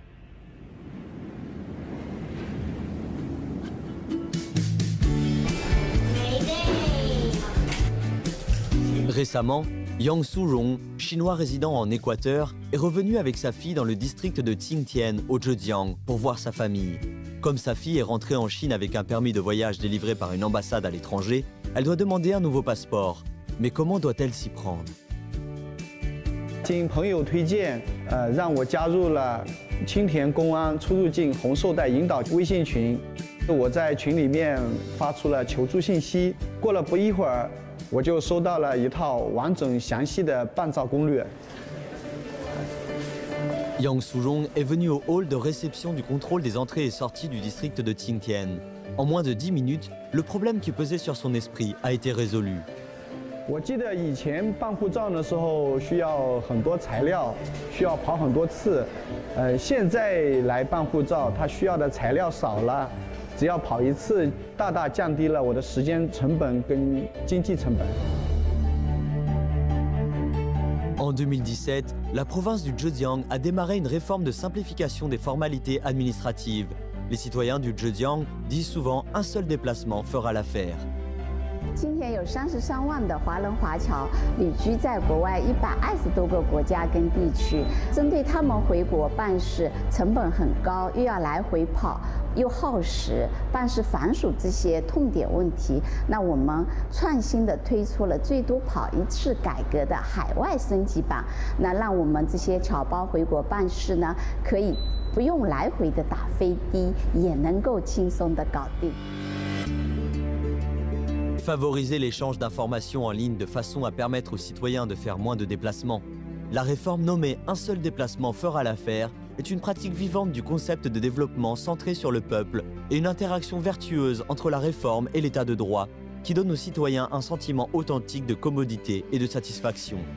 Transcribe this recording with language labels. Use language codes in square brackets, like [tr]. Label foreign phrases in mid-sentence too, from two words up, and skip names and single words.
[fr] Récemment, Yang Su-rong, chinois résidant en Équateur, est revenu avec sa fille dans le district de Qingtian, au Zhejiang, pour voir sa famille. Comme sa fille est rentrée en Chine avec un permis de voyage délivré par une ambassade à l'étranger, elle doit demander un nouveau passeport. Mais comment doit-elle s'y prendre? [zh] 经朋友推荐，让我加入了青田公安出入境红绶带引导微信群。我在群里面发出了求助信息，过了不一会儿，我就收到了一套完整详细的办照攻略。 [fr] Yang Su-rong est venu au hall de réception du contrôle des entrées et sorties du district de Qingtian. En moins de 10 minutes, le problème qui pesait sur son esprit a été résolu. [zh] 我记得以前办护照的时候需要很多材料，需要跑很多次。现在来办护照，它需要的材料少了，只要跑一次，大大降低了我的时间成本跟经济成本。 [fr] En 2017, la province du Zhejiang a démarré une réforme de simplification des formalités administratives. Les citoyens du Zhejiang disent souvent un seul déplacement fera l'affaire. [zh] 今天有33万的华人华侨旅居在国外120多个国家跟地区，针对他们回国办事成本很高，又要来回跑，又耗时，办事繁琐这些痛点问题，那我们创新的推出了最多跑一次改革的海外升级版，那让我们这些侨胞回国办事呢，可以不用来回的打飞的，也能够轻松的搞定。 [fr] Favoriser l'échange d'informations en ligne de façon à permettre aux citoyens de faire moins de déplacements. La réforme nommée « Un seul déplacement fera l'affaire » est une pratique vivante du concept de développement centré sur le peuple et une interaction vertueuse entre la réforme et l'état de droit qui donne aux citoyens un sentiment authentique de commodité et de satisfaction.